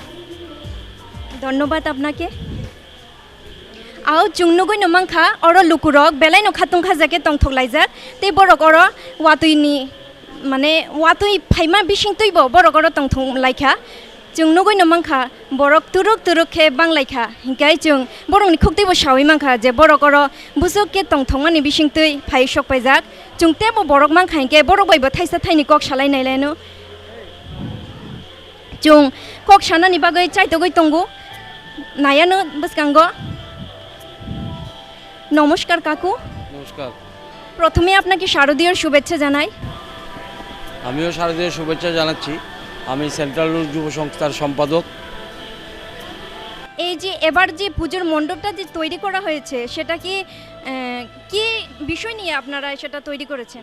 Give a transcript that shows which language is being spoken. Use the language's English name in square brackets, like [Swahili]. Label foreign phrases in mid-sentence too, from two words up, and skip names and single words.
[Bangla] ধন্যবাদ আপনাকে। [Kok Borok] আও চুংনুগুই নমাংখা অর লুকুরক বেলাই ন খাতুং খাজাকে টং থকলাইজার তে বরক অর ওয়াতুইনি মানে ওয়াতুই ফাইমা বিসিং তুইব বরক অর টং থং লাইখা চুংনুগুই নমাংখা বরক তুরুক তুরুক খে বাংলাইখা হিংকাই চুং বরকনি খুকতেইব সাউই মাংখা যে বরক অর বুসুকে টং থংমানি বিসিং তুই ফাই সক পাইজাক চুংতেবো বরক মাংখা হিংকে বরক বাইব থাইসা থাইনি কক সালাই নাইलायनो চুং কক সানানি বাগৈ চাইতগৈ তঙ্গু নায়ানো বসকাঙ্গ। [Bangla] নমস্কার কাকু। নমস্কার। প্রথমে আপনাকে শারদীয় শুভেচ্ছা জানাই। আমিও শারদীয় শুভেচ্ছা জানাচ্ছি। আমি সেন্ট্রাল যুব সংস্থার সম্পাদক। এই যে এবার যে পুজোর মণ্ডপটা যে তৈরি করা হয়েছে সেটা কি কি বিষয় নিয়ে আপনারা সেটা তৈরি করেছেন?